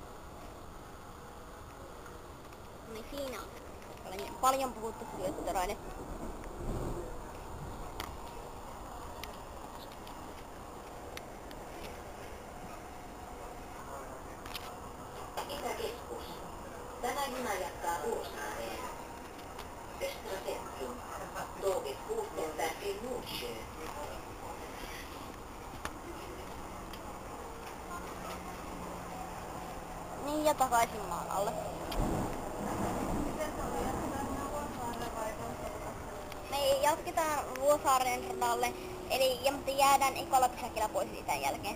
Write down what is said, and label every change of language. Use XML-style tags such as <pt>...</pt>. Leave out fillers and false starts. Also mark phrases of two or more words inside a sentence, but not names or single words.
<fi>Niin siinä on paljon puhuttu syöttöraide. Itäkeskus. Tämä juna jatkaa Uusnaareen.</fi> <sv>Östra Centrum. Tåget fortsätter till Nordsjö.</sv> <fi>Niin ja takaisin maan alle. Me jatketaan Vuosaaren radalle, mutta jäädään ekalla pysäkillä pois siitä jälkeen.</fi>